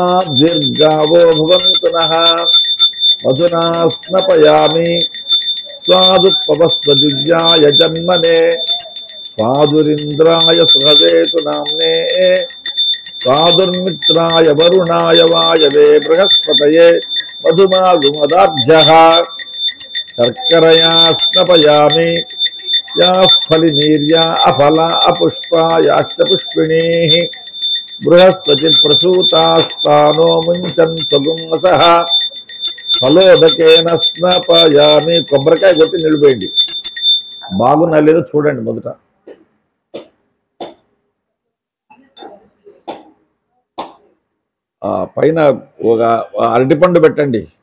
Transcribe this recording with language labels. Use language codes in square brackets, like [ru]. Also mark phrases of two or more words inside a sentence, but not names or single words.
[sa] दीर्घावो भवन्तु नः मधुना स्नपयामि स्वादुपवस्वदिव्याय जन्मने स्वादुरिन्द्राय सुहवेतु नाम्ने स्वादुर्मित्राय वरुणाय वायवे बृहस्पतये मधुमागुमदाभ्यः शर्करया स्नपयामि याः फलिनीर्या अफला अपुष्पा याश्च पुष्पिणीः बृहस्पतिप्रसूतास्तानो मुञ्चन्तु गुंसः ఫలోదకేన స్నపయామి [te] కొబ్బరికాయ కొట్టి నిలిపేయండి బాగున్నా లేదో చూడండి మొదట పైన ఒక అరటిపండు పెట్టండి